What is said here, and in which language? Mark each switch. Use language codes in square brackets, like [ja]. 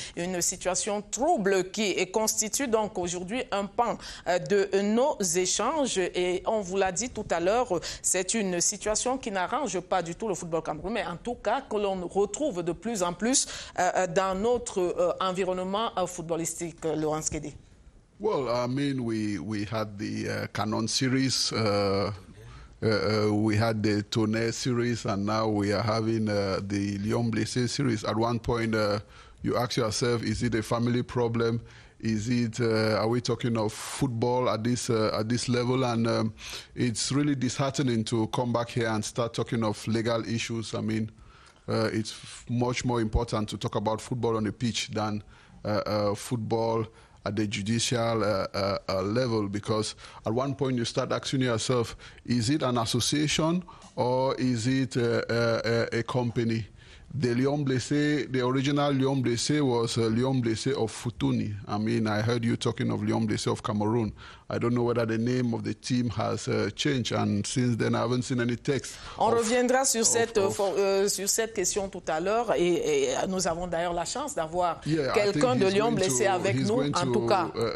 [fr] Une situation trouble qui constitue donc aujourd'hui un pan de nos échanges. Et on vous l'a dit tout à l'heure, c'est une situation qui n'arrange pas du tout le football camerounais, mais en tout cas que l'on retrouve de plus en plus dans notre environnement footballistique. Laurence Kédé. [en] Well, I mean, we had the Canon series, we had the Tonnerre series, and now we are having the Lion Blessé series. At one point, you ask yourself, is it a family problem? Is it? Are we talking of football at this level? And it's really disheartening to come back here and start talking of legal issues. I mean, it's much more important to talk about football on the pitch than football at the judicial level, because at one point you start asking yourself, is it an association or is it a company? The Lion Blessé, the original Lion Blessé was Lion Blessé of Futuni. I mean, I heard you talking of Lion Blessé of Cameroon. I don't know whether the name of the team has changed, and since then I haven't seen any text. [fr] On reviendra sur cette question tout à l'heure, et nous avons d'ailleurs la chance d'avoir quelqu'un de Lion Blessé avec nous, en tout cas.